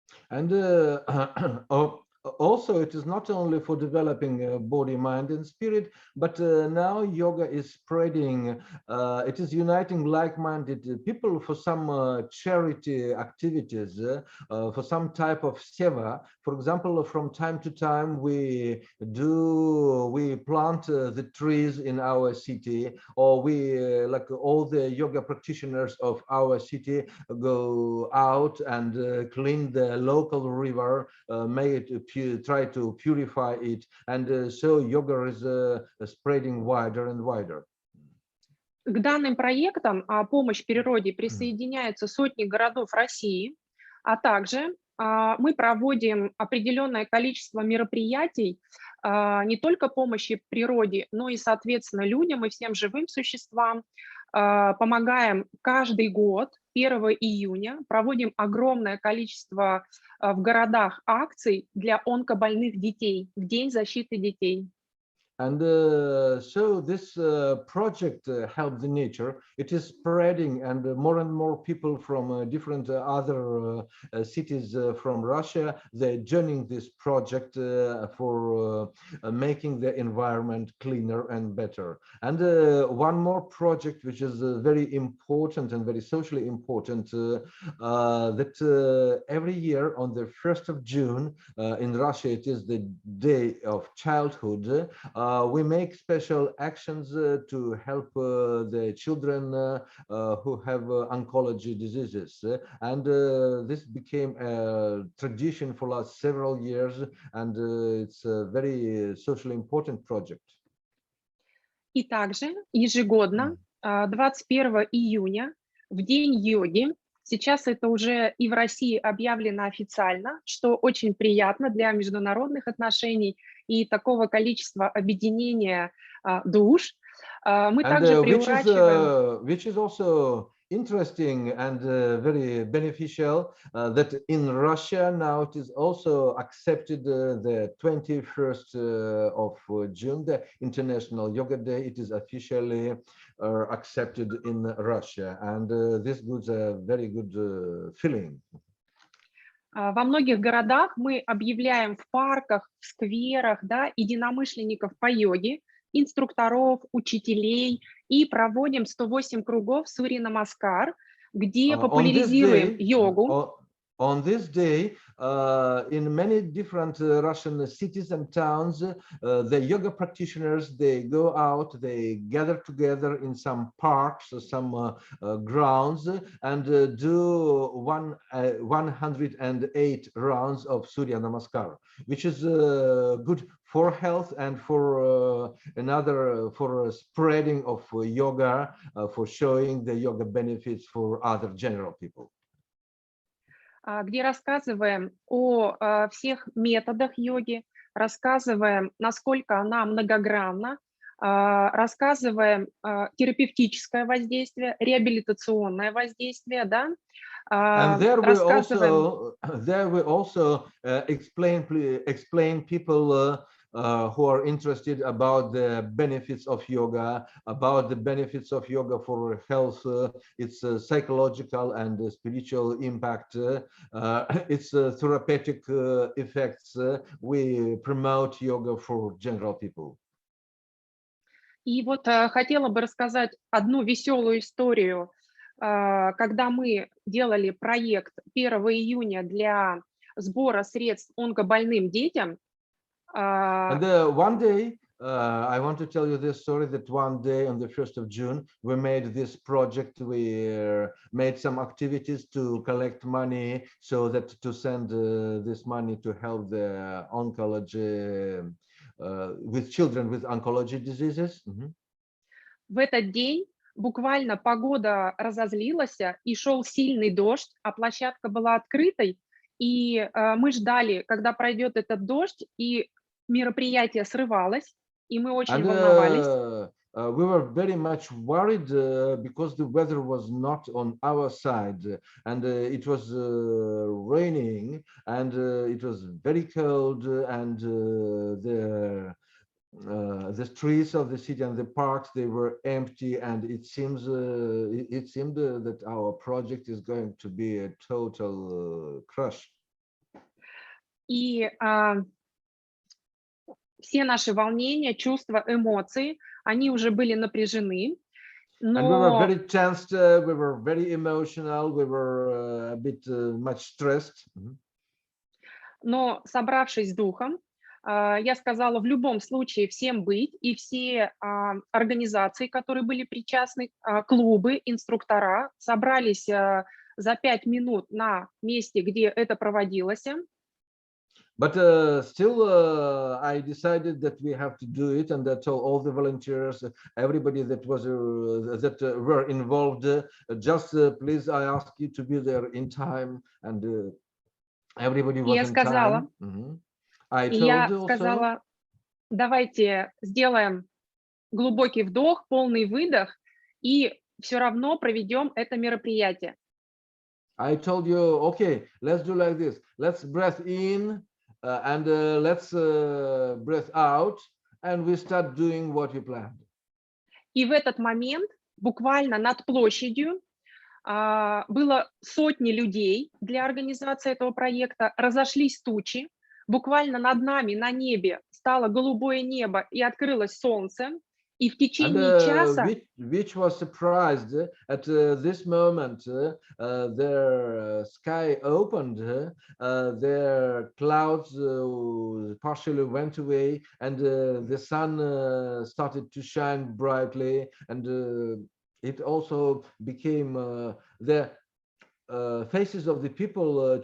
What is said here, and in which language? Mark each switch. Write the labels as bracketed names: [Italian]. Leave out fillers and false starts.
[English] And also, it is not only for developing body, mind, and spirit, but now yoga is spreading. It is uniting like-minded people for some charity activities, for some type of seva. For example, from time to time, we plant the trees in our city, or we, like all the yoga practitioners of our city, go out and clean the local river, make it try to purify it, and so yoga is spreading wider and wider. [Russian] К данным проектам «Помощь природе» присоединяются сотни городов России, а также мы проводим определенное количество мероприятий не только помощи природе, но и, соответственно, людям и всем живым существам. Помогаем каждый год, 1 июня, проводим огромное количество в городах акций для онкобольных детей, в День защиты детей. [English] And so this project Help the Nature, it is spreading, and more people from different other cities from Russia, they're joining this project for making the environment cleaner and better. And one more project which is very important and very socially important, that every year on the 1st of June in Russia, it is the Day of Childhood. we make special actions to help the children who have oncology diseases. And this became a tradition for last several years, and it's a very socially important project. [Russian] И также ежегодно 21 июня, в День йоги, сейчас это уже и в России объявлено официально, что очень приятно для международных отношений и такого количества объединения душ. Мы также приурачиваем... [English] Which is also interesting and very beneficial that in Russia now it is also accepted the 21st of June, the International Yoga Day. It is officially accepted in Russia, and this gives a very good feeling. [Russian] Во многих городах мы объявляем в парках, в скверах, да, единомышленников по йоге, инструкторов, учителей, и проводим 108 кругов Сурья-намаскар, где популяризируем йогу. [English] On this day, in many different Russian cities and towns, the yoga practitioners, they go out, they gather together in some parks or some grounds and do 108 rounds of Surya Namaskar, which is good for health and for for spreading of yoga, for showing the yoga benefits for other general people. [Russian] Где рассказываем о всех методах йоги, рассказываем, насколько она многогранна, рассказываем терапевтическое воздействие, реабилитационное воздействие, да. [English] And there we also explain people who are interested about the benefits of yoga, for health, its psychological and spiritual impact, its therapeutic effects. We promote yoga for general people. [Russian] И вот хотела бы рассказать одну веселую историю. Когда мы делали проект 1 июня для сбора средств онкобольным детям, [English] And one day, I want to tell you this story, that one day on the 1st of June, we made this project. We made some activities to collect money so that to send this money to help the oncology, with children with oncology diseases. [Russian] В этот день буквально погода разозлилась, и шел сильный дождь, а площадка была открытой, и мы ждали, когда пройдет этот дождь, и мероприятие срывалось, и мы очень волновались. [English] We were very much worried because the weather was not on our side, and it was raining, and it was very cold, and the streets of the city and the parks, they were empty, and it seemed that our project is going to be a total crush. [Russian] И все наши волнения, чувства, эмоции, они уже были напряжены. [English] And we were very tensed, we were very emotional, we were a bit much stressed. [Russian] Но, собравшись с духом, я сказала в любом случае всем быть, и все организации, которые были причастны, клубы, инструктора, собрались за 5 минут на месте, где это проводилось. [English] But still, I decided that we have to do it, and I told all the volunteers, everybody that was were involved, just please, I ask you to be there in time, and everybody was in time. [Russian] Я сказала, давайте сделаем глубокий вдох, полный выдох, и все равно проведем это мероприятие. [English] I told you, okay, let's do like this. Let's breathe in. And let's breathe out, and we start doing what we planned. [Russian] И в этот момент буквально над площадью было сотни людей для организации этого проекта, разошлись тучи, буквально над нами на небе стало голубое небо и открылось солнце, И в [English] And [Russian] течение часа [English] which was surprised at this moment, their sky opened, their clouds partially went away, and the sun started to shine brightly, and it also became the faces of the people.